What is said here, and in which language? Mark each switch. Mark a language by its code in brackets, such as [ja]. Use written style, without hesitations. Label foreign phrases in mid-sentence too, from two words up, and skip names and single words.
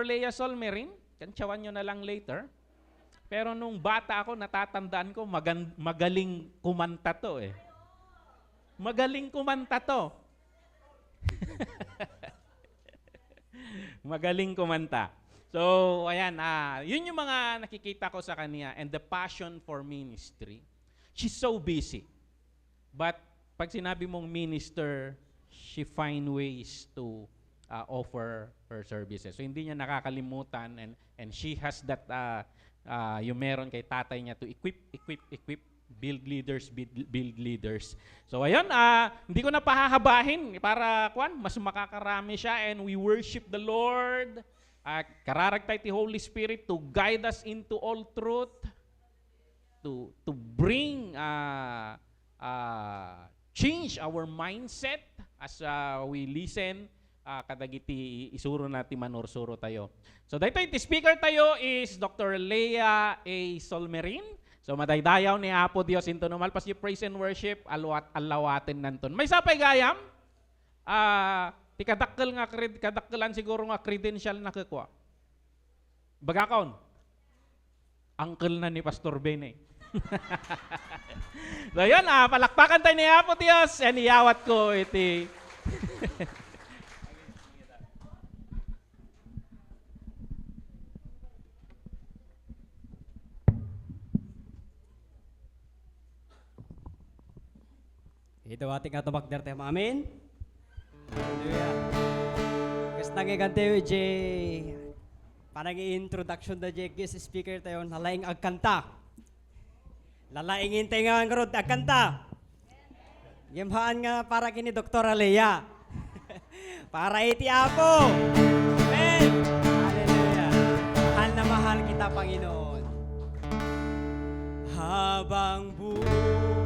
[tl] Lea Solmerin, kantsawan nyo na lang later. Pero nung bata ako, natatandaan ko, magaling kumanta to eh. Magaling kumanta to. Magaling kumanta. So, ayan, yun yung mga nakikita ko sa kanya [en] and the passion for ministry. She's so busy. But [tl] pag sinabi mong [en] minister, she find ways to offer her services. So, [tl] hindi niya nakakalimutan [en] and she has that [tl] yung meron kay tatay niya [en] to equip, build leaders. [tl] So ayun, hindi ko na pahahabahin para mas makakarami siya [en] and we worship the Lord. [ilo] Kararagtay ti [en] Holy Spirit to guide us into all truth, to bring change our mindset as we listen [ilo] kadagiti isuro natin manursuro tayo. [tl] So dito iti speaker tayo is Dr. [ilo] Lea A. Solmerin. So madaydayaw ni Apo Dios into numalpas yung [en] praise and worship [ilo] alawatin nanton. May sapay gayam? Ti kadakkelan siguro nga credential na kakwa. Bagakaon. [tl] Uncle na ni Pastor Ben eh. So yun, palakpakan tayo ni Apo Dios and [ilo] iyawat ko iti [tl] Ito ating atubak derte amin. [ilo] Hallelujah. Kasi nangigan tayo, Jay. Parang i-introduction na Jay, [en] guest speaker [ilo] tayo, nalaing agkanta. Lalaingin tayo nga ang agkanta. Gimhaan nga para kini Dr. Lea. Para iti Apo. Amen. Hallelujah. [tl] Mahal na mahal kita, Panginoon. Habang buhay